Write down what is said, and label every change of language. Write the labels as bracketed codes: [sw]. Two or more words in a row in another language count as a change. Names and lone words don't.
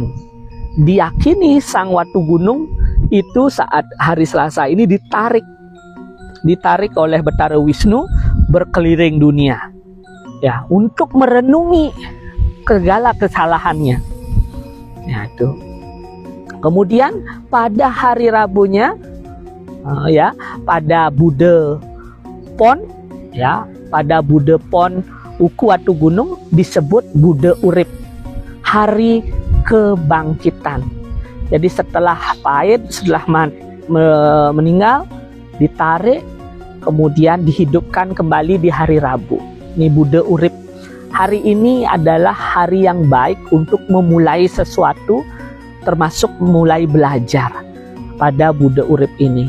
[id] Diyakini sang Watu Gunung itu saat hari Selasa ini ditarik oleh Betara Wisnu berkeliling dunia, ya, untuk merenungi segala kesalahannya. Ya, itu. Kemudian pada hari Rabunya, pada Bude Pon, pada Bude Pon wuku Watu Gunung disebut Bude Urip, hari kebangkitan. Jadi setelah pahit, setelah meninggal, ditarik, kemudian dihidupkan kembali di hari Rabu. Ini Bude Urip. Hari ini adalah hari yang baik untuk memulai sesuatu, termasuk mulai belajar pada Bude Urip ini.